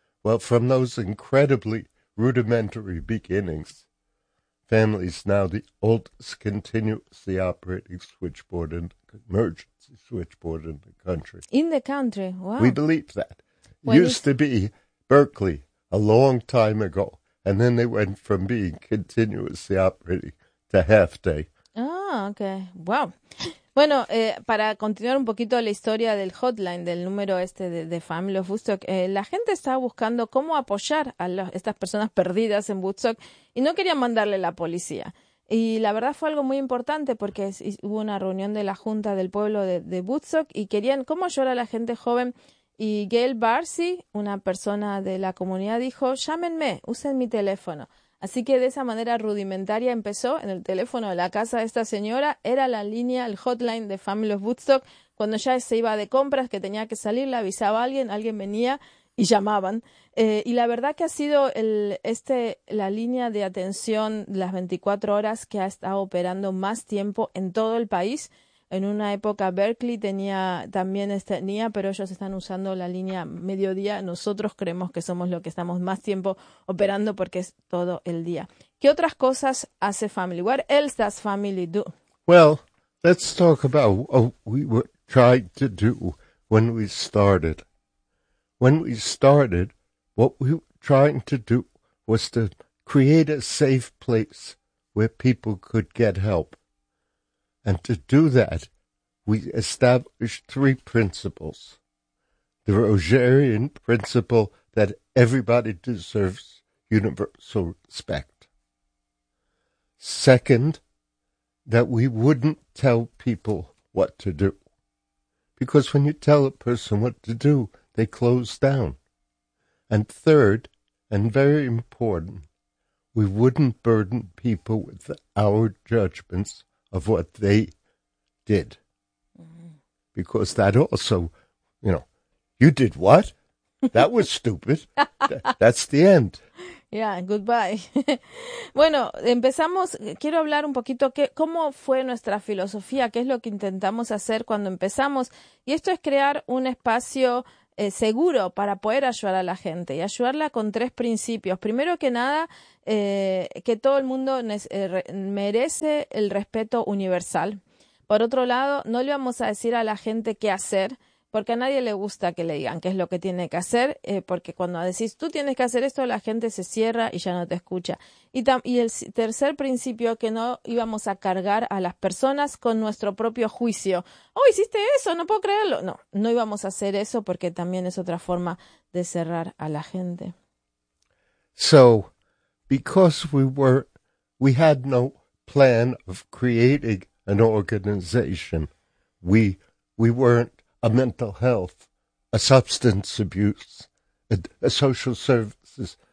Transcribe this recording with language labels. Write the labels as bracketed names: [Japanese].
[English] Well, from those incredibly rudimentary beginnings, families now the oldest continuously operating switchboard and emergency switchboard in the country. In the country, wow. We believe that. It used to be Berkeley a long time ago, and then they went from being continuously operating to half day. Ah, okay. Wow. [Spanish] Bueno, para continuar un poquito la historia del hotline, del número este de Family of Woodstock, la gente estaba buscando cómo apoyar a estas personas perdidas en Woodstock y no querían mandarle la policía. Y la verdad fue algo muy importante porque hubo una reunión de la Junta del Pueblo de Woodstock y querían cómo ayudar a la gente joven. Y Gail Barcy, una persona de la comunidad, dijo, llámenme, usen mi teléfono. Así que de esa manera rudimentaria empezó en el teléfono de la casa de esta señora. Era la línea, el hotline de Family of Woodstock. Cuando ya se iba de compras, que tenía que salir, le avisaba a alguien. Alguien venía y llamaban. Y la verdad que ha sido la línea de atención las 24 horas que ha estado operando más tiempo en todo el país. En una época Berkeley tenía, pero ellos están usando la línea mediodía. Nosotros creemos que somos los que estamos más tiempo operando porque es todo el día. ¿Qué otras cosas hace Family? [English] What else does Family do? Well, let's talk about what we were trying to do when we started. When we started, what we were trying to do was to create a safe place where people could get help. And to do that, we established three principles. The Rogerian principle that everybody deserves universal respect. Second, that we wouldn't tell people what to do. Because when you tell a person what to do, they close down. And third, and very important, we wouldn't burden people with our judgments of what they did. Because that also, you know, you did what? That was stupid. That's the end. Yeah, goodbye. [Spanish] Bueno, empezamos, quiero hablar un poquito cómo fue nuestra filosofía, qué es lo que intentamos hacer cuando empezamos. Y esto es crear un espacio seguro para poder ayudar a la gente y ayudarla con tres principios. Primero que nada, que todo el mundo merece el respeto universal. Por otro lado, no le vamos a decir a la gente qué hacer, porque a nadie le gusta que le digan qué es lo que tiene que hacer, porque cuando decís tú tienes que hacer esto, la gente se cierra y ya no te escucha. Y el tercer principio, que no íbamos a cargar a las personas con nuestro propio juicio. ¡Oh, hiciste eso! ¡No puedo creerlo! No, no íbamos a hacer eso porque también es otra forma de cerrar a la gente. [English] So, because we had no plan of creating an organization, we weren't a mental health, a substance abuse, a social services.